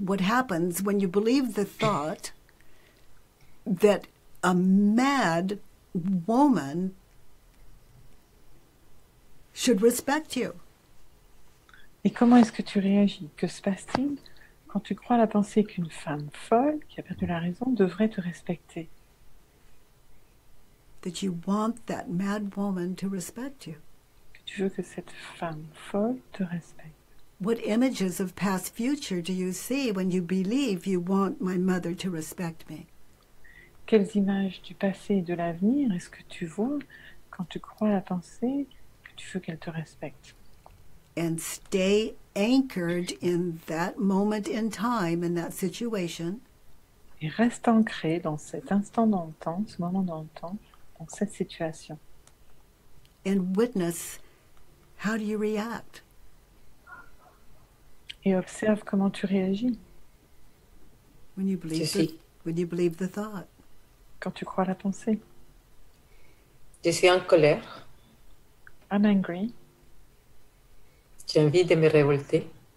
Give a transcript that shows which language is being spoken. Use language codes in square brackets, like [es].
[en] What happens when you believe the thought that a mad woman should respect you? [fr] Et comment est-ce que tu réagis? Que se passe-t-il quand tu crois à la pensée qu'une femme folle qui a perdu la raison devrait te respecter? [en] That you want that mad woman to respect you. [fr] Que tu veux que cette femme folle te respecte? [en] What images of past future do you see when you believe you want my mother to respect me? [fr] Quelles images du passé et de l'avenir est-ce que tu vois quand tu crois à la pensée que tu veux qu'elle te respecte? [en] And stay anchored in that moment in time, in that situation. [fr] Et reste ancré dans cet instant dans le temps, ce moment dans le temps, dans cette situation. [en] And witness, how do you react? [fr] Et observe comment tu réagis. [en] When you believe the thought. [fr] Quand tu crois la pensée. Je suis en colère. [en] I'm angry. [fr] J'ai envie de me révolter.